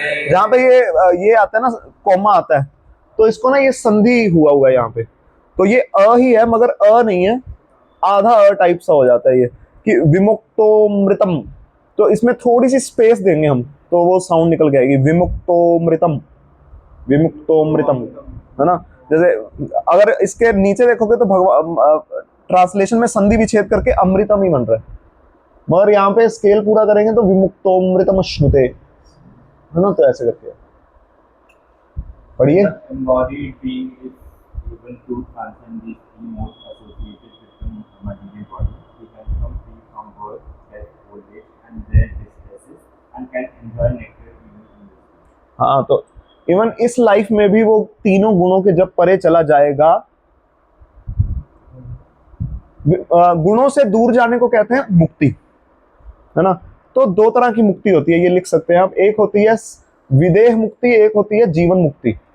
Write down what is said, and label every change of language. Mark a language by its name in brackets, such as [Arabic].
[Hindi] जहाँ पे ये आता है ना, कॉमा आता है, तो इसको ना ये संधि हुआ है यहाँ पे, तो ये अ ही है मगर अ नहीं है, आधा अ टाइप सा हो जाता है ये कि विमुक्तोमृतम, तो इसमें थोड़ी सी स्पेस देंगे हम तो वो साउंड निकल के आएगी, विमुक्तोमृतम, विमुक्तोमृतम, है ना। जैसे अगर इसके नीचे देखोगे तो भगवान ट्रांसलेशन में संधि विच्छेद करके अमृतम ही बन रहा है, मगर यहाँ पे स्केल पूरा करेंगे तो विमुक्तोमृतम अश्नुते, है ना। तो ऐसे करके पढ़िए। [English] Embodied being is able to transcend these three modes associated with the material body. He can become free from birth, death, old age, and their distresses, and can enjoy nectar even in this life. [Hindi] हाँ, तो even इस life में भी वो तीनों गुणों के जब परे चला जाएगा, गुणों से दूर जाने को कहते हैं मुक्ति, है ना। तो दो तरह की मुक्ति होती है, ये लिख सकते हैं आप। एक होती है विदेह मुक्ति, एक होती है जीवन मुक्ति।